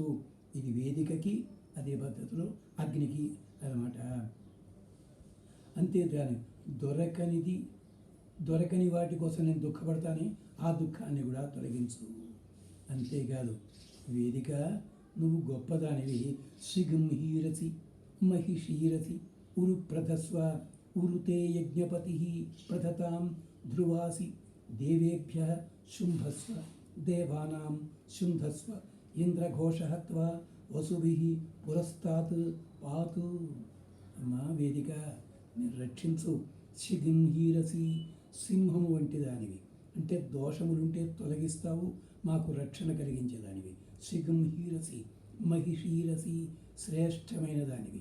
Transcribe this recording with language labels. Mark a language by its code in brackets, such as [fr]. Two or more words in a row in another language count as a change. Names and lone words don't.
[te] ఇది వేదికకి అదే పద్ధతిలో అగ్నికి అన్నమాట. అంతేకాని దొరకని వాటి కోసం నేను దుఃఖపడతానే, ఆ దుఃఖాన్ని కూడా తొలగించు. అంతేకాదు వేదిక నువ్వు గొప్పదానివి, [sa] శిగంహీరసి महिषीरसि उरुप्रथस्व उरुते यज्ञपतिः प्रथतां ध्रुवासि देवेभ्यः शुम्भस्व देवानां शुम्भस्व ఇంద్రఘోషः त्वा వసుభిః పురస్తాత్ పాతు. అమ్మా వేదిక నేను రక్షించు. శిగింహీరసి సింహము వంటి దానివి, అంటే దోషములుంటే తొలగిస్తావు, మాకు రక్షణ కలిగించేదానివి. శిగింహీరసి మహిషీరసి శ్రేష్టమైన దానివి.